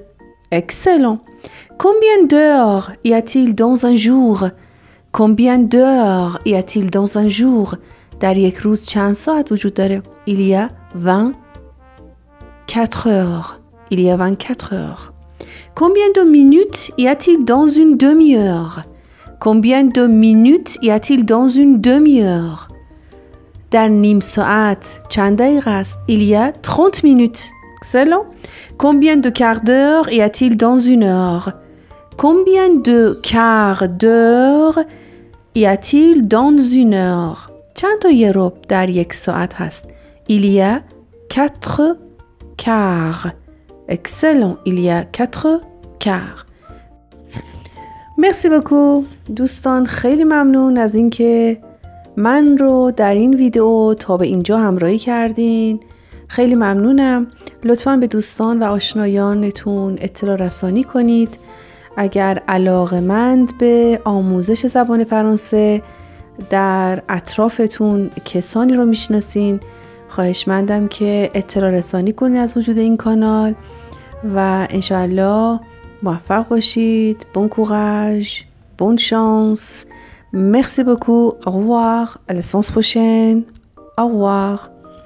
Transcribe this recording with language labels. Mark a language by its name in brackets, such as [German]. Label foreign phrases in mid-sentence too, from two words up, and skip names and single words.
[French] Excellent. Combien d'heures y a-t-il dans un jour? Combien d'heures y a-t-il dans un jour? [Persian] در یک روز چند ساعت وجود داره؟ [French] Il y a 24 heures. Il y a 24 heures. Combien de minutes y a-t-il dans une demi-heure? Combien de minutes y a-t-il dans une demi-heure? [Persian] در نیم ساعت چند دقیقه است؟ [French] Il y a 30 minutes. Excellent. Combien de quarts d'heure y a-t-il dans une heure? Combien de quarts d'heure y a-t-il dans une heure? [Persian] چند تا یه ربع در یک ساعت هست؟ [French] Il y a 4 quarts. Excellent. Il y a 4 quarts. Merci beaucoup. [Persian] دوستان خیلی ممنون از اینکه من رو در این ویدیو تا به اینجا همراهی کردین. خیلی ممنونم. لطفاً به دوستان و آشنایانتون اطلاع رسانی کنید. اگر علاقه‌مند به آموزش زبان فرانسه در اطرافتون کسانی رو میشناسین، خواهشمندم که اطلاع رسانی کنید از وجود این کانال و انشاءالله موفق باشید. [French] Bon courage, bonne chance. Merci beaucoup. Au revoir. À la séance prochaine. Au revoir.